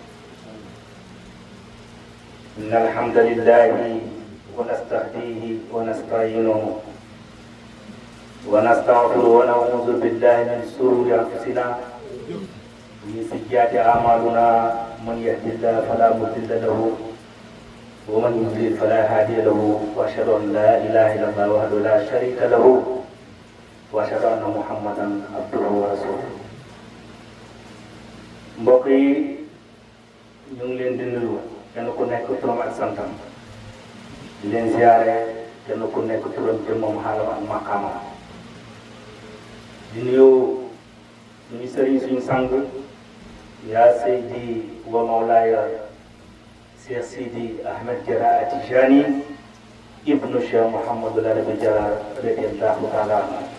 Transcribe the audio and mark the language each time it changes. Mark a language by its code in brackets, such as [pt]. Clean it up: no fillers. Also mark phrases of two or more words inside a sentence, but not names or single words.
[ar] إن الحمد لله ونستهديه ونستعينه ونستغفره ونعوذ بالله من شرور أنفسنا ومن سيئات أعمالنا. من يهد الله فلا مضل له ومن يضلل فلا هادي له وأشهد أن لا إله إلا الله وحده لا شريك له وأشهد أن محمدا عبده ورسوله. [wo] mbokk yi ñu ngi leen di nuyu kenn ku nekk turam ak santam di leen ziare kenn ku nekk turam te moom xaalam ak maqaamam di nuyu suñu sëriñ suñu sang yaa Seydi wa Mawlaaya Cheikh Sidi Ahmed Diarra Atijani ibnu Cheikh Mouhamadul Arabi Diarra [ar] رضي الله تعالى عنه.